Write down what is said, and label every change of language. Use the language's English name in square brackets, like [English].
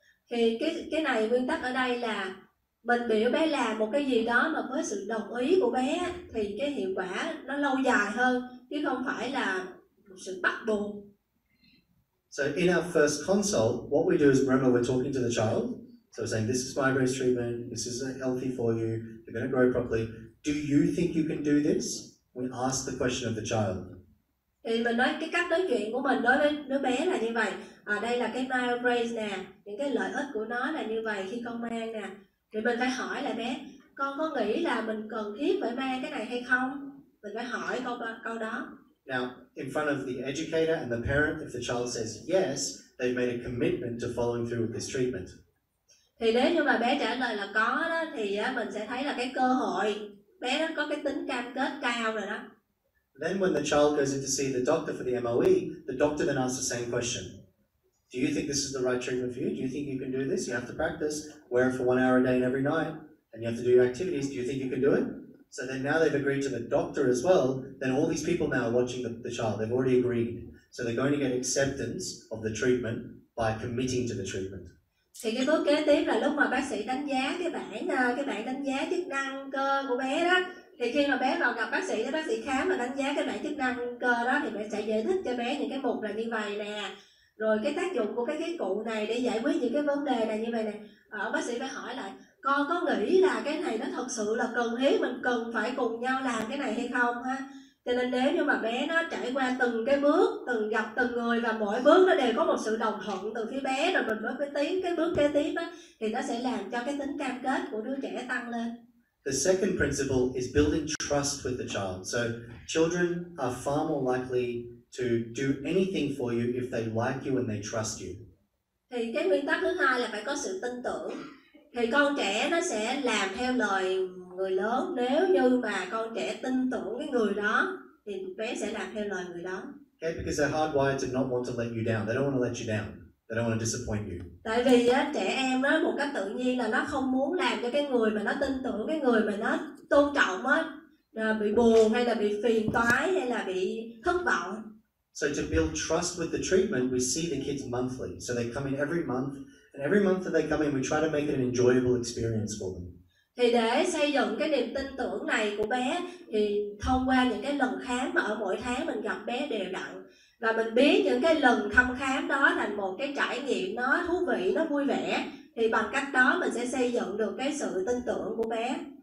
[Vietnamese] Thì cái này nguyên tắc ở đây là mình biểu bé làm một cái gì đó mà với sự đồng ý của bé thì cái hiệu quả nó lâu dài hơn, chứ không phải là một sự bắt buộc. [English] So in our first consult, what we do is, remember, we're talking to the child. So we're saying, this is Myobrace treatment, this is healthy for you, you're going to grow properly. Do you think you can do this? We ask the question of the child. [Vietnamese] Thì mình nói cái cách nói chuyện của mình đối với đứa bé là như vậy. Đây là cái Myobrace nè, những cái lợi ích của nó là như vậy khi con mang nè. Thì mình phải hỏi lại bé, con có nghĩ là mình cần thiết phải mang cái này hay không? Mình phải hỏi câu đó. [English] Now, in front of the educator and the parent, if the child says yes, they've made a commitment to following through with this treatment. [Vietnamese] Thì nếu như mà bé trả lời là có đó, thì mình sẽ thấy là cái cơ hội bé nó có cái tính cam kết cao rồi đó. [English] Then when the child goes in to see the doctor for the MOE, the doctor then asks the same question. Do you think this is the right treatment for you? Do you think you can do this? You have to practice, wear it for 1 hour a day and every night, and you have to do your activities. Do you think you can do it? So then now they've agreed to the doctor as well, then all these people now are watching the child, they've already agreed. So they're going to get acceptance of the treatment by committing to the treatment. [Vietnamese] Thì cái bước kế tiếp là lúc mà bác sĩ đánh giá cái bảng đánh giá chức năng cơ của bé đó. Thì khi mà bé vào gặp bác sĩ, bác sĩ khám và đánh giá cái bảng chức năng cơ đó, thì bé sẽ giải thích cho bé những cái mục là như vậy nè. Rồi cái tác dụng của cái cụ này để giải quyết những cái vấn đề này như vậy nè. Bác sĩ phải hỏi lại, con có nghĩ là cái này nó thật sự là cần thiết, mình cần phải cùng nhau làm cái này hay không ha? Cho nên nếu như mà bé nó trải qua từng cái bước, từng gặp từng người và mỗi bước nó đều có một sự đồng thuận từ phía bé, rồi mình mới tiến cái bước kế tiếp á, thì nó sẽ làm cho cái tính cam kết của đứa trẻ tăng lên. [English] The second principle is building trust with the child. So children are far more likely to do anything for you if they like you and they trust you. [Vietnamese] Thì cái nguyên tắc thứ hai là phải có sự tin tưởng. thì con trẻ nó sẽ làm theo lời người lớn. Nếu như mà con trẻ tin tưởng cái người đó thì bé sẽ làm theo lời người đó. [English] Okay, because they're hardwired to not want to let you down. They don't want to let you down. They don't want to disappoint you. [Vietnamese] Tại vì á, trẻ em á, một cách tự nhiên là nó không muốn làm cho cái người mà nó tin tưởng, cái người mà nó tôn trọng á, bị buồn hay là bị phiền toái hay là bị thất vọng. [English] So to build trust with the treatment, we see the kids monthly. So they come in every month, and every month that they come in, we try to make it an enjoyable experience for them. [Vietnamese] Thì để xây dựng cái niềm tin tưởng này của bé thì thông qua những cái lần khám mà ở mỗi tháng mình gặp bé đều đặn, và mình biết những cái lần thăm khám đó thành một cái trải nghiệm nó thú vị, nó vui vẻ, thì bằng cách đó mình sẽ xây dựng được cái sự tin tưởng của bé.